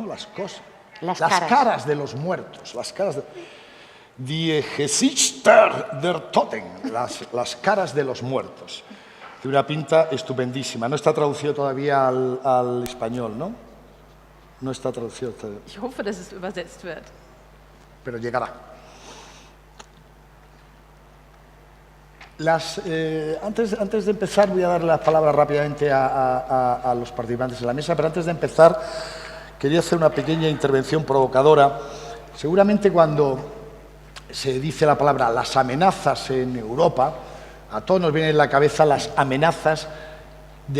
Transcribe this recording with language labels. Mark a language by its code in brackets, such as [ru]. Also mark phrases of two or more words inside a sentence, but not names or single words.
[es] Las caras de los muertos, [de] Die Gesichter der Toten, [es] las caras de los muertos. Tiene una pinta estupendísima. No está traducido todavía al español, ¿no? No está traducido todavía. [de] Ich hoffe, dass es übersetzt wird. [es] Pero llegará. Antes de empezar, voy a dar la palabra rápidamente a los participantes de la mesa, pero antes de empezar quería hacer una pequeña intervención provocadora. Seguramente cuando se dice la palabra las amenazas en Europa, a todos nos vienen en la cabeza las amenazas de